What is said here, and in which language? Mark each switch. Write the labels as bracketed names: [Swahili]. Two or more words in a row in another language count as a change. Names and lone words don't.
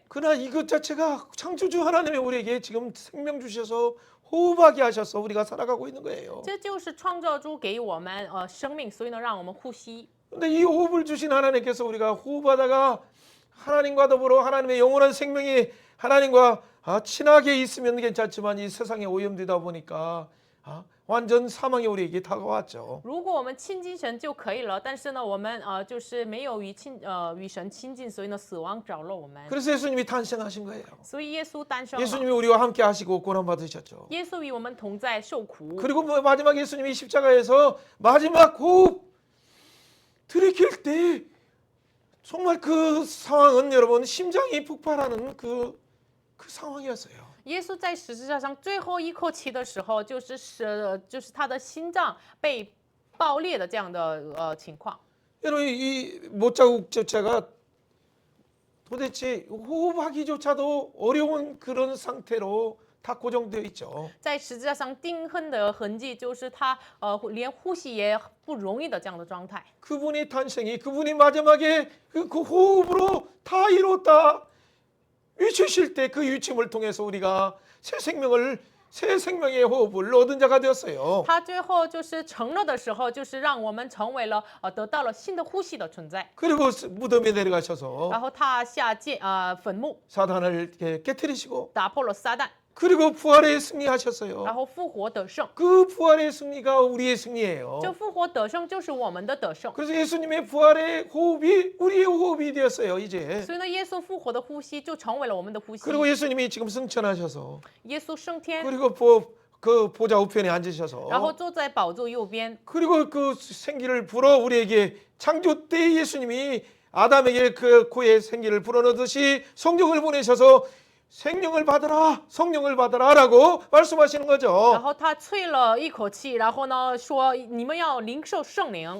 [Korean] 그러나 이것 자체가 창조주 하나님이 우리에게 지금 생명 주셔서 호흡하게 하셔서 우리가 살아가고 있는 거예요. [Chinese] 这就是创造主给我们生命，所以呢，让我们呼吸。 [Korean] 근데 이 호흡을 주신 하나님께서 우리가 호흡하다가 하나님과 더불어 하나님의 영원한 생명이 하나님과 친하게 있으면 괜찮지만 이 세상에 오염되다 보니까 완전 사망이 우리에게 다가왔죠. [Chinese] 如果我们亲近神就可以了，但是呢，我们就是没有与神亲近，所以呢，死亡找了我们。 [Korean] 그래서 예수님이 탄생하신 거예요. [Chinese] 所以耶稣诞生了， [Korean] 예수님이 우리와 함께 하시고 고난 받으셨죠. [Chinese] 耶稣与我们同在受苦。 [Korean] 그리고 마지막 예수님이 십자가에서 마지막 호흡 들이킬 때 정말 그 상황은 여러분 심장이 폭발하는 그 상황이었어요. [Chinese] 耶稣在十字架上最后一口气的时候，就是他的心脏被爆裂的这样的情况。 [Korean] 여러분 이 못자국 자체가 도대체 호흡하기조차도 어려운 그런 상태로 다 고정되어 있죠. [Chinese] 在十字架上钉痕的痕迹，就是他连呼吸也不容易的这样的状态。 [Korean] 그분의 탄생이 그분이 마지막에 그 호흡으로 다 이뤘다 외치실 때 그 외침을 통해서 우리가 새 생명의 호흡을 얻은 자가 되었어요. [Chinese] 他最后就是成了的时候，就是让我们成为了得到了新的呼吸的存在。 [Korean] 그리고 무덤에 내려가셔서 [Chinese] 然后他下坟墓， [Korean] 사단을 깨뜨리시고 [Chinese] 打破了撒旦， [Korean] 그리고 부활에 승리하셨어요. [Chinese] 然后复活得胜。 [Korean] 그 부활의 승리가 우리의 승리예요. [Chinese] 这复活得胜就是我们的得胜。 [Korean] 그래서 예수님의 부활의 호흡이 우리의 호흡이 되었어요. 이제. [Chinese] 所以呢，耶稣复活的呼吸就成为了我们的呼吸。 [Korean] 그리고 예수님이 지금 승천하셔서 [Chinese] 耶稣升天， [Korean] 그리고 그 보좌 우편에 앉으셔서 [Chinese] 然后坐在宝座右边。 [Korean] 그리고 그 생기를 불어 우리에게 창조 때 예수님이 아담에게 그 코에 생기를 불어넣듯이 성령을 보내셔서 생명을 받으라, 성령을 받으라라고 말씀하시는 [Chinese] 然 [Korean] 거죠. [Chinese] 后他吹了一口气，然后呢说：“你们要领受圣灵。